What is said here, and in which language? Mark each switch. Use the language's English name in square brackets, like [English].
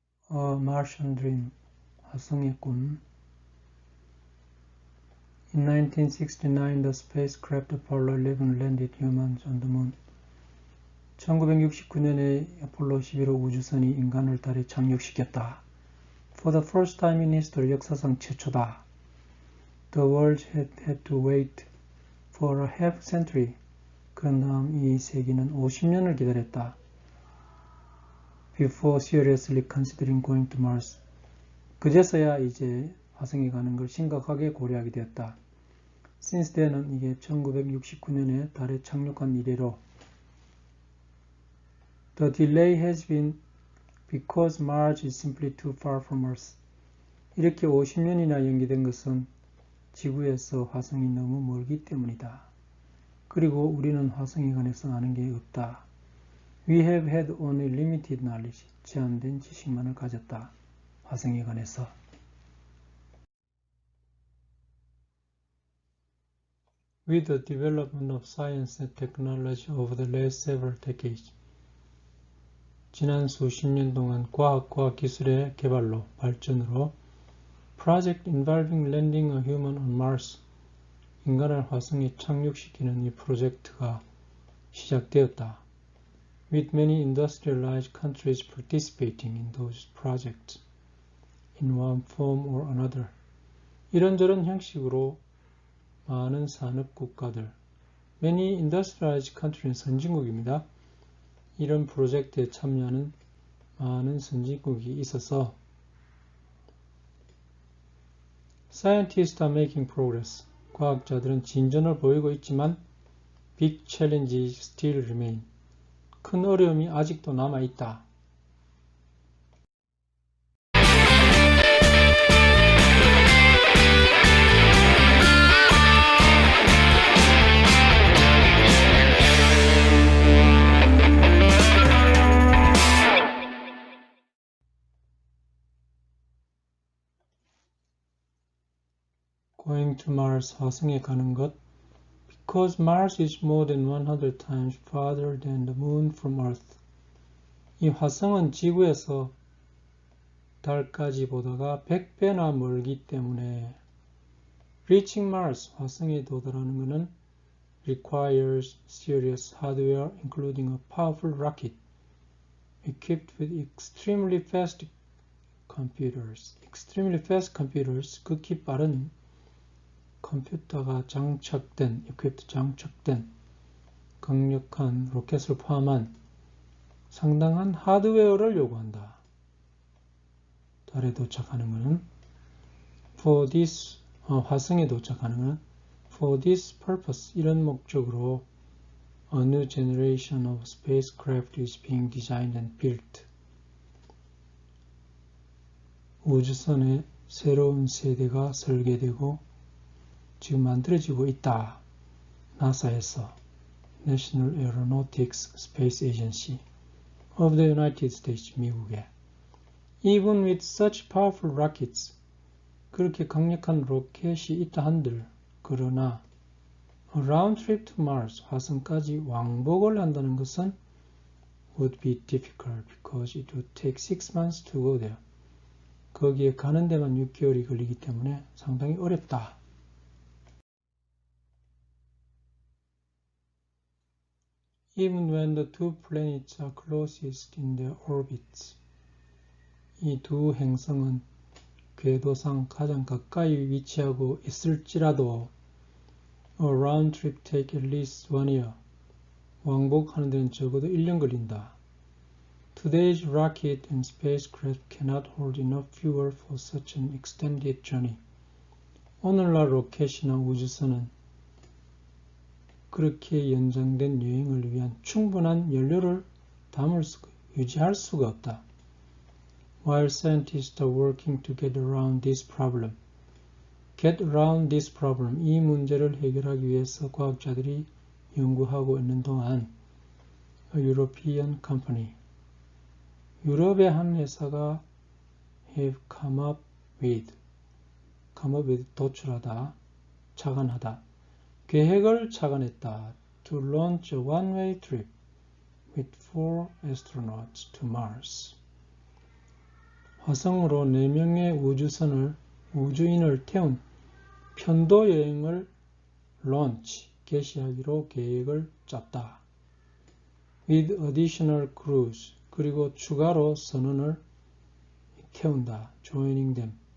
[English] Martian Dream [Korean] 화성의 꿈. [English] In 1969, the spacecraft Apollo 11 landed humans on the moon. [Korean] 1969년에 아폴로 11호 우주선이 인간을 달에 착륙시켰다. [English] For the first time in history, [Korean] 역사상 최초다. [English] The world had to wait for a half century. [Korean] 그런 다음 이 세계는 50년을 기다렸다. [English] Before seriously considering going to Mars. [Korean] 그제서야 이제 화성에 가는 걸 심각하게 고려하게 되었다. [English] Since then은 [Korean] 이게 1969년에 달에 착륙한 이래로 [English] The delay has been because Mars is simply too far from Earth. [Korean] 이렇게 50년이나 연기된 것은 지구에서 화성이 너무 멀기 때문이다. 그리고 우리는 화성에 관해서 아는 게 없다. [English] We have had only limited knowledge. [Korean] 제한된 지식만을 가졌다. 화성에 관해서. [English] With the development of science and technology over the last several decades. [Korean] 지난 수십 년 동안 과학과 기술의 개발로, 발전으로 [English] Project involving landing a human on Mars. [Korean] 인간을 화성에 착륙시키는 이 프로젝트가 시작되었다. [English] With many industrialized countries participating in those projects in one form or another. [Korean] 이런저런 형식으로 많은 산업 국가들, [English] many industrialized countries [Korean] 선진국입니다. 이런 프로젝트에 참여하는 많은 선진국이 있어서 [English] Scientists are making progress. [Korean] 과학자들은 진전을 보이고 있지만 [English] Big challenges still remain. [Korean] 큰 어려움이 아직도 남아있다. [English] Going to Mars, [Korean] 화성에 가는 것. [English] Because Mars is more than 100 times farther than the moon from Earth. [Korean] 이 화성은 지구에서 달까지 보다가 100배나 멀기 때문에 [English] Reaching Mars, [Korean] 화성에 도달하는 것은 [English] requires serious hardware including a powerful rocket equipped with extremely fast computers. Extremely fast computers, [Korean] 극히 빠른 컴퓨터가 장착된, equipped 장착된 강력한 로켓을 포함한 상당한 하드웨어를 요구한다. 달에 도착하는 것은 [English] for this, [Korean] 화성에 도착하는 것은 [English] for this purpose, [Korean] 이런 목적으로 [English] a new generation of spacecraft is being designed and built. [Korean] 우주선의 새로운 세대가 설계되고 지금 만들어지고 있다. [English] 나사에서 National Aeronautics Space Agency of the United States, 미국에. Even with such powerful rockets, [Korean] 그렇게 강력한 로켓이 있다 한들, 그러나 [English] a round trip to Mars, [Korean] 화성까지 왕복을 한다는 것은 [English] would be difficult because it would take 6 months to go there. [Korean] 거기에 가는 데만 6개월이 걸리기 때문에 상당히 어렵다. [English] Even when the two planets are closest in their orbits. [Korean] 이 두 행성은 궤도상 가장 가까이 위치하고 있을지라도 [English] a round trip take at least 1 year. [Korean] 왕복하는 데는 적어도 1년 걸린다. [English] Today's rocket and spacecraft cannot hold enough fuel for such an extended journey. [Korean] 오늘날 로켓이나 우주선은 그렇게 연장된 여행을 위한 충분한 연료를 유지할 수가 없다. [English] While scientists are working to get around this problem. Get around this problem. [Korean] 이 문제를 해결하기 위해서 과학자들이 연구하고 있는 동안 [English] a European company, [Korean] 유럽의 한 회사가 [English] have come up with [Korean] 도출하다, 착안하다, 계획을 착안했다. [English] To launch a one-way trip with 4 astronauts to Mars. [Korean] 화성으로 4명의 우주인을 태운 편도 여행을 개시하기로 계획을 짰다. [English] With additional crews, [Korean] 그리고 추가로 선원을 태운다. [English] Joining them.